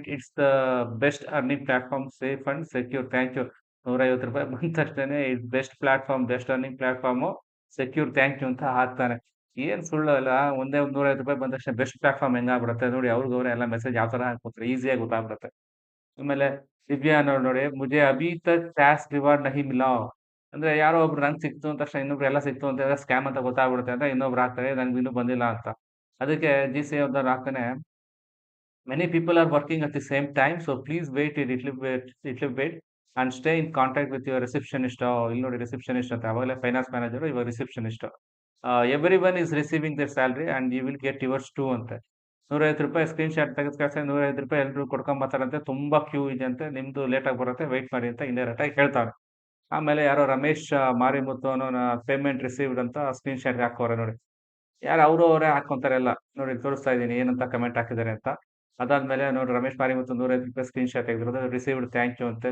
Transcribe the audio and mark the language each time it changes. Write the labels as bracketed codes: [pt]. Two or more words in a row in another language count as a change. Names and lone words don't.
[en] It's the best earning platform safe and secure. Thank you. [kn] ₹150 ಬಂದ ತಕ್ಷಣನೇ [en] is best platform, best earning platform, secure thank you [kn] ಅಂತ ಹಾಕ್ತಾನೆ. ಏನ್ ಸುಳ್ಳು ಅಲ್ಲ. ಒಂದೇ ಒಂದು ₹150 ಬಂದ ತಕ್ಷಣ [en] best platform [kn] ಹೆಂಗಾಗ್ಬಿಡುತ್ತೆ ನೋಡಿ. ಅವ್ರಿಗವ್ರೆ ಎಲ್ಲ ಮೆಸೇಜ್ ಯಾವ ತರ ಹಾಕ್ಬಿಡ್ತಾರೆ. ಈಸಿಯಾಗಿ ಗೊತ್ತಾಗ್ಬಿಡುತ್ತೆ. ಆಮೇಲೆ ದಿವ್ಯಾ ಅನ್ನೋರು ನೋಡಿ [hi] मुझे अभी तक टास्क रिवार्ड नहीं मिला. [kn] ಅಂದ್ರೆ ಯಾರೋ ಒಬ್ರು ನಂಗೆ ಸಿಕ್ತು ಅಂದ ತಕ್ಷಣ ಇನ್ನೊಬ್ರು ಎಲ್ಲ ಸಿಕ್ತು ಅಂತ ಹೇಳಿದ್ರೆ ಸ್ಕ್ಯಾಮ್ ಅಂತ ಗೊತ್ತಾಗ್ಬಿಡುತ್ತೆ ಅಂತ ಇನ್ನೊಬ್ರು ಹಾಕ್ತಾರೆ ನಂಗೆ ಇನ್ನೂ ಬಂದಿಲ್ಲ ಅಂತ. ಅದಕ್ಕೆ GCA ಅವ್ರದ್ದು ಹಾಕ್ತಾನೆ [en] many people are working at the same time, so please wait a little bit and stay in contact with your receptionist. [kn] ಇಲ್ಲಿ ನೋಡಿ ರಿಸೆಪ್ಷನಿಸ್ಟ್ ಅಂತ ಅವಾಗಲೇ [en] finance manager [kn] ಇವಾಗ ರಿಸೆಪ್ಷನಿಸ್ಟ್. [en] Every one is receiving their salary and you will get yours too ಅಂತೆ. [kn] ₹150 [en] screen shot [kn] ತೆಗೆದು ಕಳ್ಸಿ ₹150 ಎಲ್ಲರೂ ಕೊಡ್ಕೊಂಬರ್ತಾರಂತೆ. ತುಂಬಾ ಕ್ಯೂ ಇದೆ ಅಂತೆ. ನಿಮ್ದು ಲೇಟ್ ಆಗಿ ಬರುತ್ತೆ ವೆಯ್ಟ್ ಮಾಡಿ ಅಂತ ಇಂಡೈರೆಕ್ಟ್ ಆಗಿ ಹೇಳ್ತಾವ್ರೆ. ಆಮೇಲೆ ಯಾರೋ ರಮೇಶ್ ಮಾರಿಮುತ್ತು ಅನ್ನೋನ [en] payment received [kn] ಅಂತ [en] screen shot [kn] ಹಾಕೋರೆ ನೋಡಿ. ಯಾರು ಅವರೇ ಹಾಕೊಂತಾರೆ ಎಲ್ಲ. ನೋಡಿ ತೋರಿಸ್ತಾ ಇದ್ದೀನಿ ಏನಂತ ಕಮೆಂಟ್ ಹಾಕಿದ್ದಾರೆ ಅಂತ. ಅದಾದ್ಮೇಲೆ ನೋಡಿ ರಮೇಶ್ ಮಾರಿಮುತ್ತು ₹150 [en] screen shot [kn] ತೆಗೆದಿರೋದು [en] received thank you [kn] ಅಂತೆ.